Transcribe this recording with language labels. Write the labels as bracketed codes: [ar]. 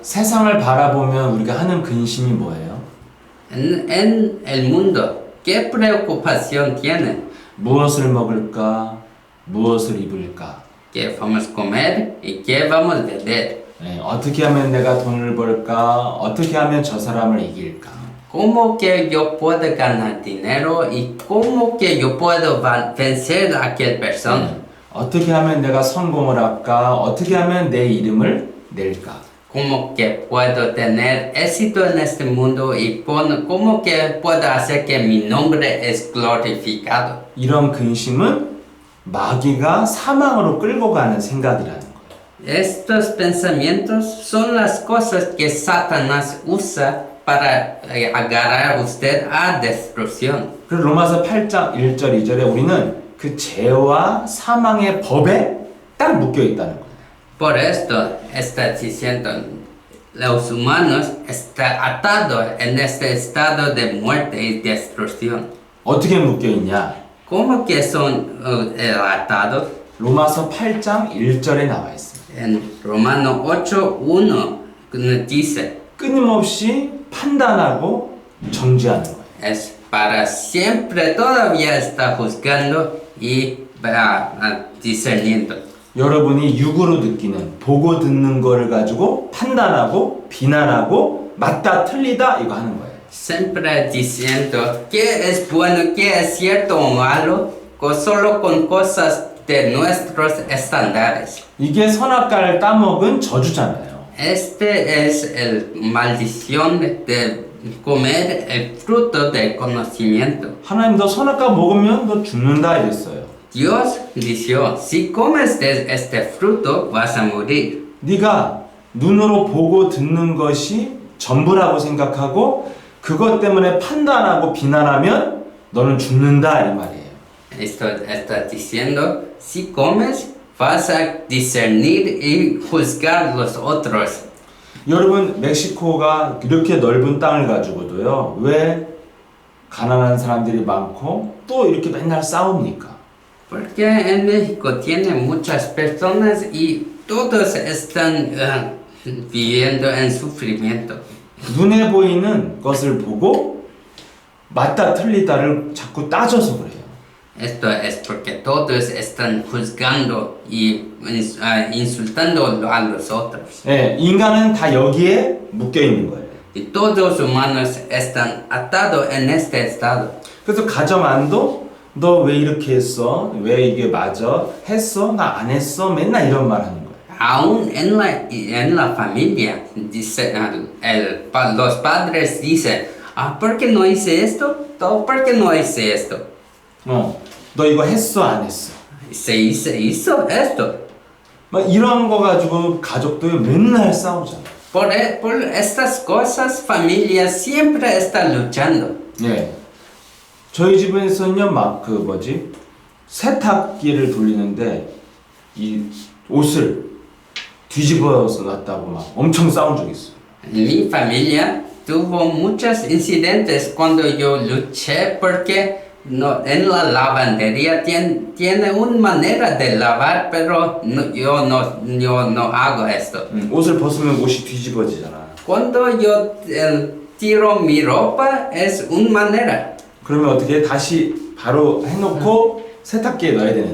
[ko] 세상을 바라보면 우리가 하는 근심이 뭐예요? [es] En el mundo, ¿qué preocupación tienen? [ko] 무엇을 먹을까? 무엇을 입을까? [es] ¿Qué vamos a comer y qué vamos a beber? [ko] 네, 어떻게 하면 내가 돈을 벌까? 어떻게 하면 저 사람을 이길까? [es] ¿Cómo que yo puedo ganar dinero y cómo que yo puedo vencer a aquel persona? [ko] 어떻게 하면 내가 성공을 할까? 어떻게 하면 내 이름을 낼까? [es] ¿Cómo que puedo tener éxito en este mundo y cómo que puedo hacer que mi nombre es glorificado? [ko] 이런 근심은 마귀가 사망으로 끌고 가는 생각이라는 거예요. [es] Estos pensamientos son las cosas que Satanás usa para agarrar a usted a destrucción. [ko] 그리고 로마서 8장 1절 2절에 우리는 그 죄와 사망의 법에 딱 묶여 있다는 거예요. [es] Por esto está diciendo los humanos están atados en este estado de muerte y destrucción. [ko] 어떻게 묶여 있냐? [es] ¿Cómo que son atados? [ko] 로마서 8장 1절에 나와 있습니다. [es] En Romanos 8:1 dice, [ko] 끊임없이 판단하고 정죄하는 거예요. [es] es para siempre todavía está juzgando y discerniendo. [ko] 여러분이 육으로 느끼는 보고 듣는 거를 가지고 판단하고 비난하고 맞다 틀리다 이거 하는 거예요. [es] Siempre diciendo qué es bueno, qué es cierto o malo, solo con cosas de nuestros estándares. [ko] 이게 선악과를 따먹은 저주잖아요. [es] Este es el maldición de comer el fruto del conocimiento. [ko] 하나님 너 선악과 먹으면 너 죽는다 이랬어요. [es] Dios dijo, si comes de este fruto vas a morir. [ko] 네가 눈으로 보고 듣는 것이 전부라고 생각하고 그것 때문에 판단하고 비난하면 너는 죽는다 이 말이에요. [es] Esto está diciendo, si comes vas a discernir y juzgar los otros. [ko] 여러분 멕시코가 이렇게 넓은 땅을 가지고도요 왜 가난한 사람들이 많고 또 이렇게 맨날 싸웁니까? [es] Porque en México tiene muchas personas y todos están viviendo en sufrimiento. [ko] 눈에 보이는 것을 보고 맞다 틀리다를 자꾸 따져서 그래요. [es] Esto es porque todos están juzgando y insultando a los otros. [ko] 예, 인간은 다 여기에 묶여 있는 거예요. [es] Y todos los humanos están atados en este estado. [ko] 그래서 가정 안도 너 왜 이렇게 했어? 왜 이게 맞아? 했어? 나 안 했어? 맨날 이런 말 하는 거예요. [es] Aún en la familia, dice, los padres dicen, ¿por qué no hice esto? ¿Por qué no hice esto? [ko] 너 이거 했어? 안 했어? [es] Se hizo esto. [ko] 막 이런 거 가지고 가족도 맨날 싸우잖아. [es] Por estas cosas, familia siempre está luchando. [ko] 예. 저희 집에서는요, 막 그 뭐지? 세탁기를 돌리는데 이 옷을 뒤집어서 놨다고 막 엄청 싸운 적이 있어요. [es] Mi familia tuvo muchos incidentes cuando yo luché porque en la lavandería tiene una manera de lavar, pero yo no hago esto. [ko] 옷을 벗으면 옷이 뒤집어지잖아. [es] Cuando yo tiro mi ropa es una manera. [ko] 그러면 어떻게 다시 바로 해놓고 세탁기에 넣어야 되는데.